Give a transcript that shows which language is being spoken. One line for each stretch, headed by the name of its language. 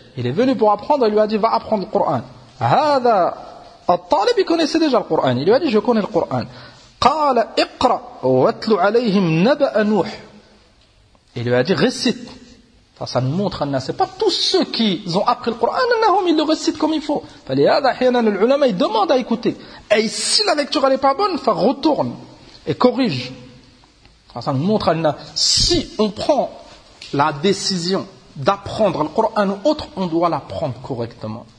French: Il est venu pour apprendre et lui a dit va apprendre le Coran.
Arabic: هذا الطالب
French: connaissait déjà le Coran. Il lui a dit je connais le Coran.
Arabic: قال اقرأ واتل عليهم نبأ نوح.
French: Il lui a dit récite. Ça nous montre que ce n'est pas tous ceux qui ont appris le Coran, ils le récitent comme il faut. L'ulama demande à écouter. Et si la lecture n'est pas bonne, retourne et corrige. Ça nous montre que si on prend la décision d'apprendre le Coran ou autre, on doit l'apprendre correctement.